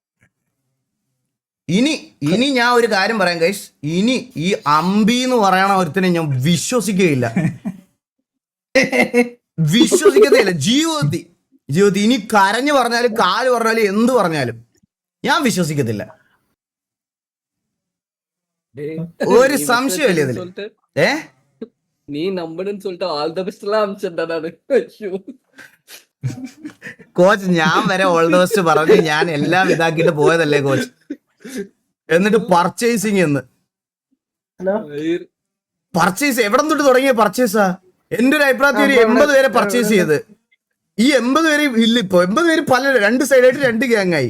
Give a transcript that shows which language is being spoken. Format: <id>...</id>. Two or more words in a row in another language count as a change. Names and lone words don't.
<ml>ഇനി ഞാൻ ഒരു കാര്യം പറയാം ഗൈസ്, ഇനി ഈ അമ്പി എന്ന് പറയണ ഒരുത്തിനെ ഞാൻ വിശ്വസിക്കുകയില്ല. ജീവിതത്തിൽ ഇനി കരഞ്ഞു പറഞ്ഞാലും കാല് പറഞ്ഞാലും എന്ത് പറഞ്ഞാലും ഞാൻ വിശ്വസിക്കത്തില്ല. ഒരു സംശയമില്ല ഇതില്.</ml> <ta>நீ நம்புன்னு சொல்லிட்டு</ta> <en>all the best</en> <ta>எல்லாம் அனுப்பிச்சிட்டாரு.</ta> <ml>കോച്ച് ഞാൻ വരെ</ml> <en>all the best</en> <ml>പറഞ്ഞ് ഞാൻ എല്ലാം ഇതാക്കിയിട്ട് പോയതല്ലേ കോച്ച്. എന്നിട്ട് പർച്ചേസിങ് പർച്ചേസ് എവിടെ തൊട്ട് തുടങ്ങിയ പർച്ചേസാ? എന്റെ ഒരു അഭിപ്രായത്തിൽ ഒരു 80 പേരെ പർച്ചേസ് ചെയ്ത്. ഈ 80 പേര് ഇല്ല, ഇപ്പൊ 80 പേര് പല 2 സൈഡായിട്ട് 2 ഗ്യാങ് ആയി.</ml>